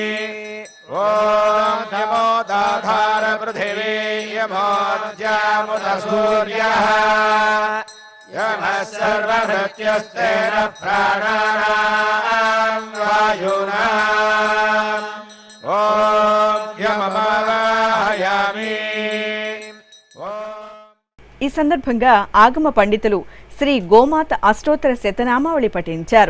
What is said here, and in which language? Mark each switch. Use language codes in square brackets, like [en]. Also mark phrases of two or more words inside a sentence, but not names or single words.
[sa] ఓం నమో దాధార పృథివీ యమోద్యాముత సూర్యః यमः सर्वभृत्यस्तेन प्राणानां वायुना ॐ यममावाहयामि। [te] ఈ సందర్భంగా ఆగమ పండితులు శ్రీ గోమాత అష్టోత్తర శతనామావళి పఠించారు.